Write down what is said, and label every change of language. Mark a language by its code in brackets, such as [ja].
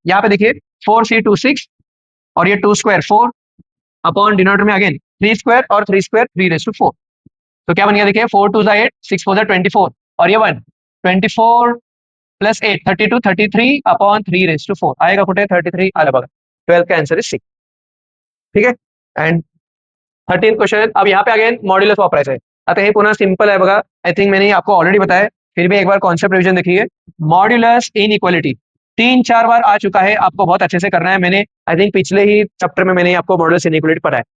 [hi] यहाँ पे देखिए 4c26 और ये 2 स्क्वायर 4 अपॉन डिनोमिनेटर में अगेन 3 स्क्वायर और 3 स्क्वायर 3 रेज टू 4. तो क्या बन गया देखिए 4 2 8 6 4 24 और ये 1 24 प्लस 8 32 33 अपॉन 3 रेज टू 4 आएगा [mr] कुठे 33 आलं बघा. [hi] 12 का आंसर इज 6. ठीक है. And 13 question. अब यहाँ पे अगेन [mr] मॉड्यूलस वापरायचं आहे. आता हे पुन्हा सिंपल आहे बघा. [hi] आई थिंक मैंने आपको ऑलरेडी बताया, फिर भी एक बार कॉन्सेप्ट रिवीजन देखिए. मॉड्यूलस इनइक्वालिटी 3-4 बार आ चुका है, आपको बहुत अच्छे से करना है. मैंने आई थिंक पिछले ही चैप्टर में मैंने आपको मॉड्यूलस इनइक्वालिटी पढ़ाया.